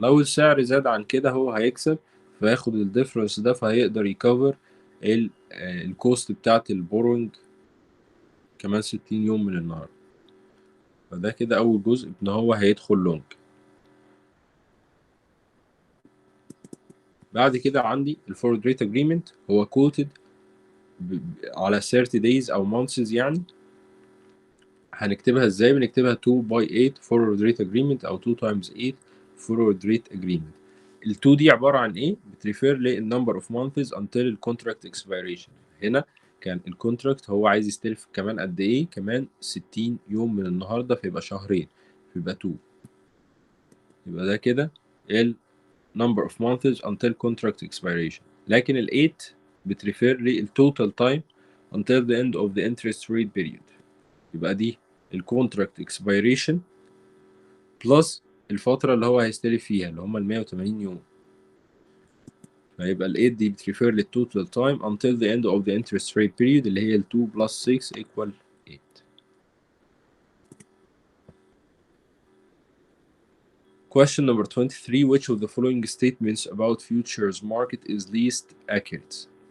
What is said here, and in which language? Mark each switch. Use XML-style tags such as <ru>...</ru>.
<ar>لو السعر زاد عن كده هو هيكسب، فياخد الديفرنس ده، فهيقدر يكفر الكوست بتاعت البورنج كمان 60 يوم من النهارده. فده كده اول جزء ان هو هيدخل لونج. بعد كده عندي الفورورد ريت اجريمنت، هو كوتد على 30 days او months يعني، هنكتبها ازاي؟ بنكتبها</ar> <en>2 by 8 forward rate agreement او 2 times 8 forward rate agreement.</en> <ar>ال 2 دي عبارة عن ايه؟ بتريفير لل</ar> <en>number of months until</en> <ar>ال</ar> <en>contract expiration.</en> <ar>هنا كان الكونتراكت هو عايز يستلف كمان قد ايه؟ كمان 60 يوم من النهارده، فيبقى شهرين، فيبقى 2. يبقى ده كده ال</ar> <en>number of months until contract expiration.</en> <ar>لكن ال 8 بتريفير لل</ar> <en>total time until the end of the interest rate period.</en> <ar>يبقى دي الكونتراكت اكسبيريشن بلس الفترة اللي هو هيستلف فيها اللي هم ال 180 يوم. فيبقى ال 8 دي بتريفير للتوتال تايم</ar> <en>until the end of the interest rate period</en> <ar>اللي هي ال 2</ar> <en>plus 6 equal 8. Question number 23. Which of the following statements about futures market is least accurate?</en>